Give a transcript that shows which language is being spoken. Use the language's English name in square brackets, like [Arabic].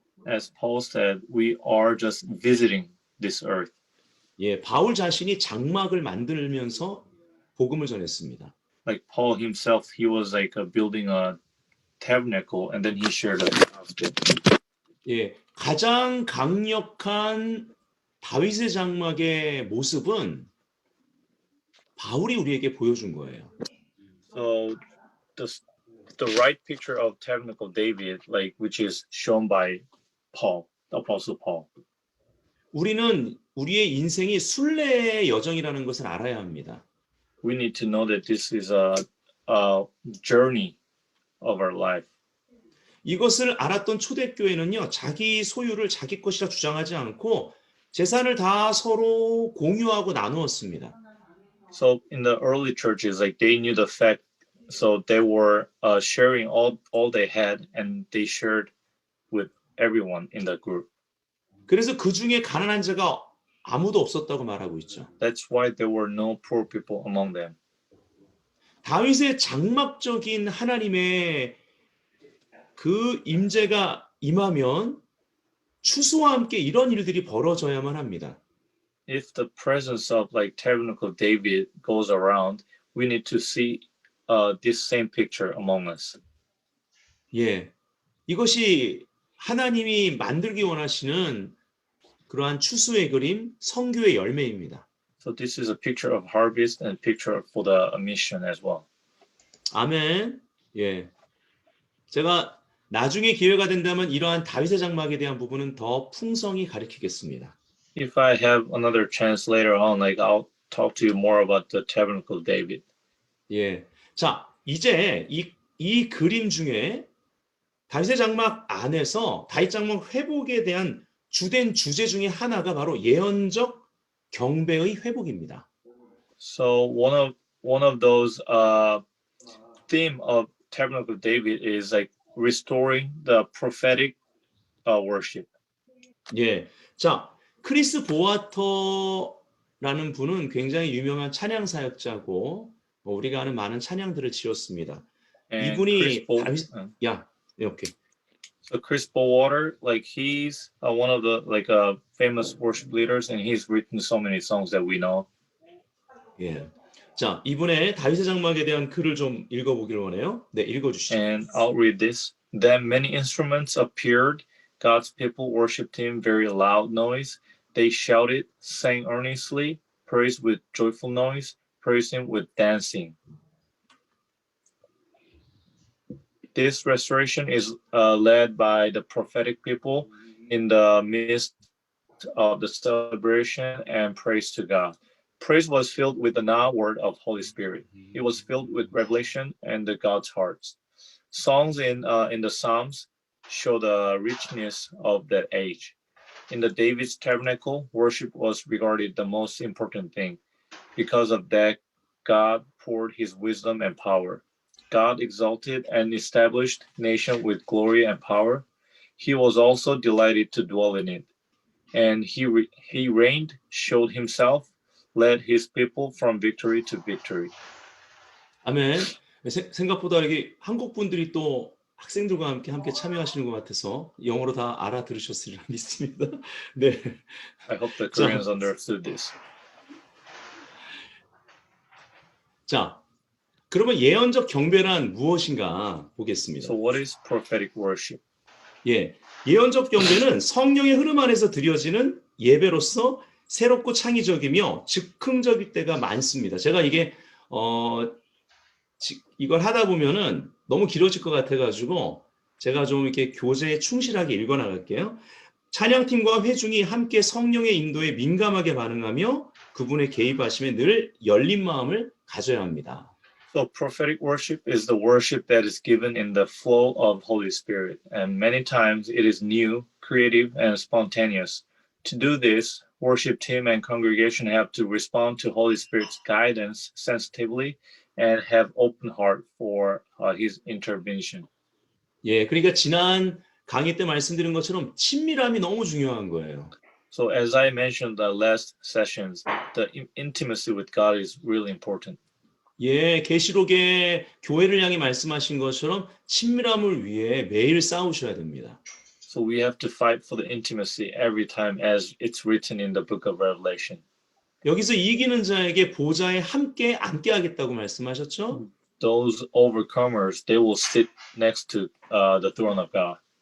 [English] As Paul said, we are just visiting this earth. [Korean] 예, 바울 자신이 장막을 만들면서 복음을 전했습니다. [English] Like Paul himself, he was like building a tabernacle, and then he shared the gospel. [Korean] 예, 가장 강력한 다윗의 장막의 모습은 바울이 우리에게 보여준 거예요. [English] So the right picture of tabernacle David, like which is shown by Paul, the Apostle Paul. [Korean] 우리는 우리의 인생이 순례의 여정이라는 것을 알아야 합니다. [English] We need to know that this is a journey of our life. [Korean] 이것을 알았던 초대교회는요, 자기 소유를 자기 것이라 주장하지 않고 재산을 다 서로 공유하고 나누었습니다. [English] So in the early churches, like they knew the fact, so they were sharing all they had, and they shared with everyone in the group. [Korean] 그래서 그 중에 가난한 자가 아무도 없었다고 말하고 있죠. [English] That's why there were no poor people among them. [Korean] 다윗의 장막적인 하나님의 그 임재가 임하면 추수와 함께 이런 일들이 벌어져야만 합니다. [English] If the presence of like tabernacle David goes around, we need to see this same picture among us. [Korean] 예, 이것이 하나님이 만들기 원하시는 그러한 추수의 그림, 성교의 열매입니다. [English] So this is a picture of harvest and picture for the mission as well. [Korean] 아멘. 예, 제가 나중에 기회가 된다면 이러한 다윗의 장막에 대한 부분은 더 풍성히 가르치겠습니다. [English] If I have another chance later on, like I'll talk to you more about the tabernacle David. [Korean] 예, 자 이제 이 그림 중에 다윗의 장막 안에서 다윗 장막 회복에 대한 주된 주제 중에 하나가 바로 예언적 경배의 회복입니다. [English] So one of those theme of Tabernacle of David is like restoring the prophetic worship. [Korean] 예. 자, 크리스 보아터라는 분은 굉장히 유명한 찬양 사역자고 우리가 아는 많은 찬양들을 지었습니다. [English] And Chris [Korean] 이분이 다윗 야, 이렇게. [English] So Chris Bowater, like he's one of the like famous worship leaders, and he's written so many songs that we know. [Korean] 예. 자, 이분의 다윗의 장막에 대한 글을 좀 읽어보기를 원해요. 네, 읽어주시죠. [English] And I'll read this. Then many instruments appeared. God's people worshipped him very loud noise. They shouted, sang earnestly, praised with joyful noise, praised him with dancing. This restoration is led by the prophetic people in the midst of the celebration and praise to God. Praise was filled with the now word of Holy Spirit. It was filled with revelation and the God's hearts. Songs in the Psalms show the richness of that age. In the David's tabernacle, worship was regarded the most important thing. Because of that, God poured his wisdom and power. God exalted and established nation with glory and power. He was also delighted to dwell in it. And he reigned, showed himself, led his people from victory to victory. [Korean] 아멘. 생각보다 이게 한국 분들이 또 학생들과 함께 참여하시는 것 같아서 영어로 다 알아들으셨으리라 믿습니다. 네. [English] I hope the Koreans understood this. [Korean] 자, 그러면 예언적 경배란 무엇인가 보겠습니다. [English] So what is prophetic worship? [Korean] 예, 예언적 경배는 성령의 흐름 안에서 드려지는 예배로서 새롭고 창의적이며 즉흥적일 때가 많습니다. 제가 이게 이걸 하다 보면은 너무 길어질 것 같아가지고 제가 좀 이렇게 교재에 충실하게 읽어나갈게요. 찬양팀과 회중이 함께 성령의 인도에 민감하게 반응하며 그분의 개입하심에 늘 열린 마음을 가져야 합니다. [English] So prophetic worship is the worship that is given in the flow of Holy Spirit, and many times it is new, creative, and spontaneous. To do this, worship team and congregation have to respond to Holy Spirit's guidance sensitively and have open heart for his intervention. [Korean] 예, 그러니까 지난 강의 때 말씀드린 것처럼 친밀함이 너무 중요한 거예요. [English] So as I mentioned the last sessions, the intimacy with God is really important. [Korean] 예, 계시록에 교회를 향해 말씀하신 것처럼 친밀함을 위해 매일 싸우셔야 됩니다. [English] So we have to fight for the intimacy every time as it's written in the book of Revelation. [Korean] 여기서 이기는 자에게 보좌에 함께 앉게 하겠다고 말씀하셨죠? [English] Those overcomers, they will sit next to the throne of God.